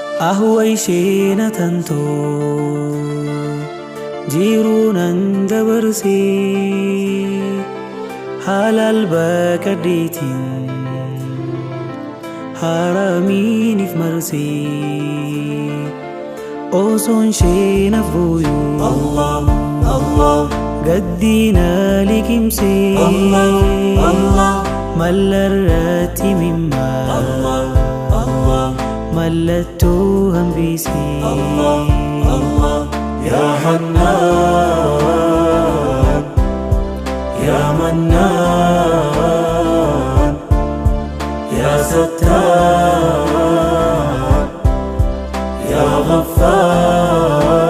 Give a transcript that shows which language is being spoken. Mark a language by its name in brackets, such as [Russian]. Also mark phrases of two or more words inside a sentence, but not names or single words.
[Oromo] Ahwa ishee na tantoo, jiruu nan dabarsee, halaal bakka deetiin haramiiniif marsee, osoon ishee na fooyyuu Allah, Allah. gaddi na liqimsee, Allah, Allah. malla irratti mimmaa Allah, Allah. mallattoo hambisee. Allah, Allah. [Arabic] يا حنان، يا منان، يا ستار، يا غفار.